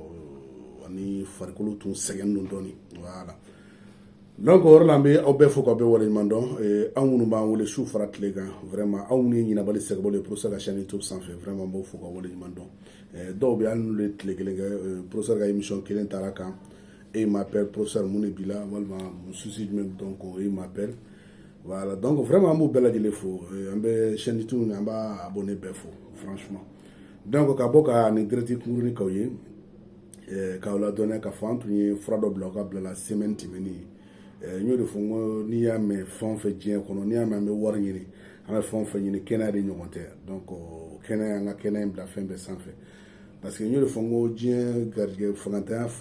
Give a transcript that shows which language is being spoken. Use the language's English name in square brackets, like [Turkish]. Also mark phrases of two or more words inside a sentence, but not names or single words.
[Bambara] ani farikolo tun sɛgɛn don dɔɔni [French] voilà donc [Bambara] o yɔrɔ la an bɛ aw bɛɛ fo k'aw bɛɛ waleɲuman dɔn anw minnu b'an wele su fara tile kan vraiment anw minnu ye ɲinabali sɛgɛbɔli ye professeur ka chaîne YouTube sanfɛ vraiment n b'aw fo k'aw waleɲuman dɔn dɔw bɛ hali n'olu ye tile kelen kɛ professeur ka émission kelen taara kan [French] et il m'appelle professeur [Bambara] mun de b'i la walima souci jumɛn [French] donc il m'appelle voilà donc vraiment [Bambara] an b'u bɛɛ lajɛlen fo an bɛ chaîne YouTube an b'a abonné bɛɛ fo [French] franchement donc [Bambara] ka bɔ ka nin direct kunkurunin k'aw ye k'aw ladɔnniya k'a fɔ an tun ye fura dɔ bila aw ka bila la semaine tɛmɛnen n y'o de fɔ n ko n'i y'a mɛn fɛn o fɛn diɲɛ kɔnɔ n'i y'a mɛn an bɛ wari ɲini an bɛ fɛn o fɛn ɲini kɛnɛya de ɲɔgɔn tɛ donc kɛnɛya an ka kɛnɛya in bila fɛn bɛɛ sanfɛ [French] parce que [Bambara] n y'o de fɔ n ko diɲɛ garijɛgɛ fangantanya fa